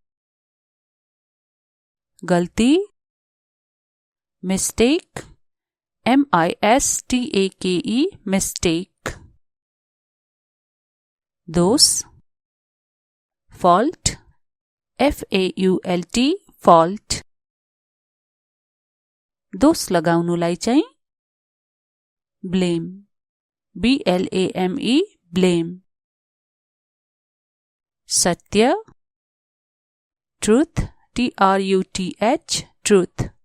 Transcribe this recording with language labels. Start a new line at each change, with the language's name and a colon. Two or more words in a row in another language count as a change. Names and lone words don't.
English: गलती mistake, MISTAKE, mistake.
Nepali: दोष फॉल्ट,
English: FAULT, fault.
Nepali: दोष लगाउनुलाई चाहिँ ब्लेम,
English: BLAME, blame. सत्य truth, TRUTH, truth.